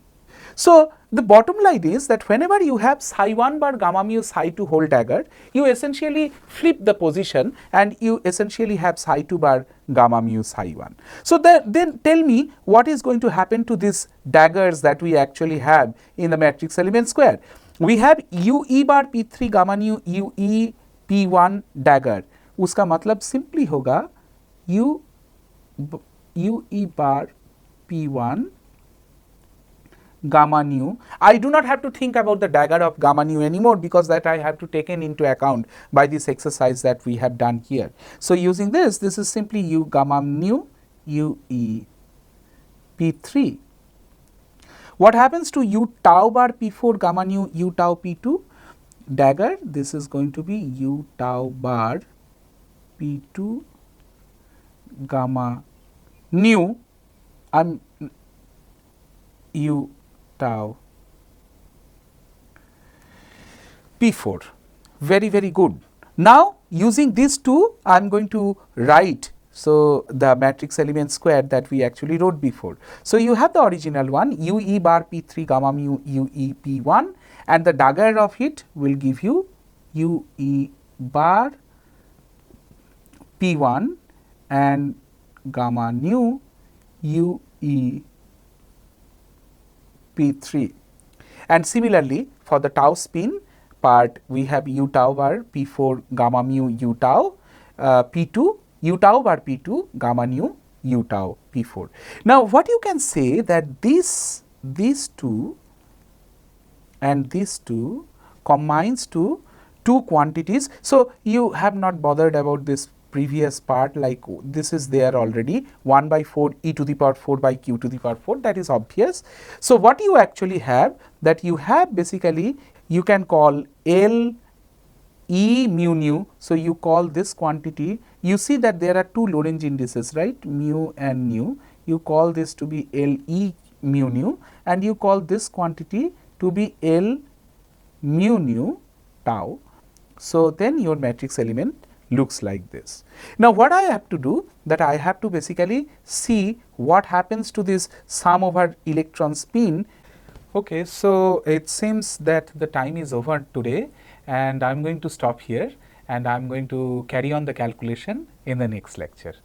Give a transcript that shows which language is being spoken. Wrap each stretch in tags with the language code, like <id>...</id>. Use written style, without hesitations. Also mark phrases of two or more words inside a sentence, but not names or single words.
<en>So the bottom line is that whenever you have psi 1 bar gamma mu psi 2 whole dagger, you essentially flip the position and you essentially have psi 2 bar gamma mu psi 1. So then tell me what is going to happen to these daggers that we actually have in the matrix element square. We have u e bar P3 gamma nu u e P1 dagger,</en> <hi>उसका मतलब simply होगा</hi> <en>u e bar P1 gamma nu. I do not have to think about the dagger of gamma nu anymore, because that I have to taken into account by this exercise that we have done here. So using this is simply u gamma nu u e P3. What happens to u tau bar P4 gamma nu u tau P2 dagger? This is going to be u tau bar P2 gamma nu u tau P4. Very, very good. Now using these two I am going to write so the matrix element square that we actually wrote before. So you have the original one u e bar P3 gamma mu u e P1, and the dagger of it will give you u e bar P1 and gamma nu u e P3. And similarly for the tau spin part, we have u tau bar P4 gamma mu u tau P2 u tau bar P2 gamma nu u tau P4. Now what you can say that these two and these two combines to two quantities. So you have not bothered about this previous part, like this is there already 1 by 4 e to the power 4 by q to the power 4, that is obvious. So what you actually have, that you have basically, you can call L E mu nu. So you call this quantity, you see that there are two Lorentz indices, right, mu and nu. You call this to be L E mu nu, and you call this quantity to be L mu nu tau. So then your matrix element looks like this. Now, what I have to do, that I have to basically see what happens to this sum over electron spin. Okay, so it seems that the time is over today, and I am going to stop here, and I am going to carry on the calculation in the next lecture.</en>